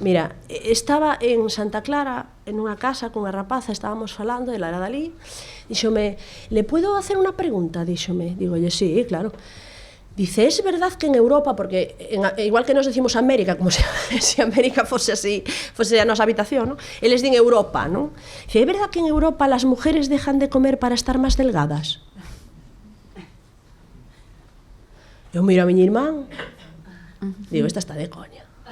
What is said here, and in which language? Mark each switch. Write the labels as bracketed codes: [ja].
[gl] Mira, estaba en Santa Clara en unha casa con unha rapaza, estábamos falando, ela era dali, díxome, [es] ¿le puedo hacer [gl] unha pregunta? Díxome, digolle, sí, claro. Dice, [es] ¿es verdad que en Europa, [gl] porque igual que nos decimos América, como si América fose así, fose a nosa habitación, ¿no? Eles din Europa, [es] ¿no? Dice, ¿es verdad que en Europa las mujeres dejan de comer para estar más delgadas? [gl] Eu miro a miña irmán, digo, esta está de coña.